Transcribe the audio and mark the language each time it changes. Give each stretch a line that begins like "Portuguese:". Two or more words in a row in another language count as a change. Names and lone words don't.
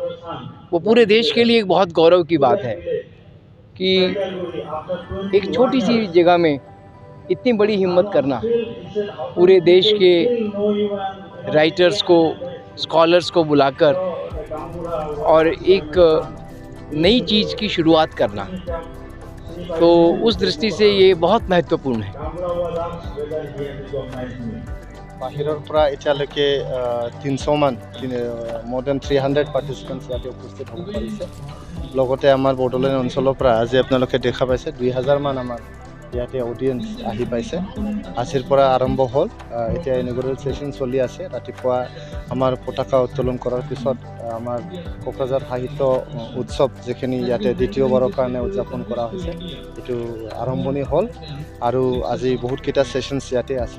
Hindi: वो पूरे देश के लिए एक बहुत गौरव की बात है कि एक छोटी सी जगह में इतनी बड़ी हिम्मत करना, पूरे देश के राइटर्स को, स्कॉलर्स को बुलाकर और एक नई चीज़ की शुरुआत करना, तो उस दृष्टि से ये बहुत महत्वपूर्ण है।
Assamese: বাহিৰৰ পৰা এতিয়ালৈকে 300 মান
English: more than 300 participants
Assamese: ইয়াতে উপস্থিত হ'ব পাৰিছে। লগতে আমাৰ বড়োলেণ্ড অঞ্চলৰ পৰা আজি আপোনালোকে দেখা পাইছে 2000 মান আমাৰ ইয়াতে অডিয়েন্স আহি পাইছে। আজিৰ পৰা আৰম্ভ হ'ল, এতিয়া
English: inaugural session
Assamese: চলি আছে। ৰাতিপুৱা আমাৰ পতাকা উত্তোলন কৰাৰ পিছত আমাৰ কোকৰাঝাৰ সাহিত্য উৎসৱ যিখিনি ইয়াতে দ্বিতীয়বাৰৰ কাৰণে উদযাপন কৰা হৈছে এইটো আৰম্ভণি হ'ল, আৰু আজি বহুতকেইটা ছেশ্যনছ ইয়াতে আছে।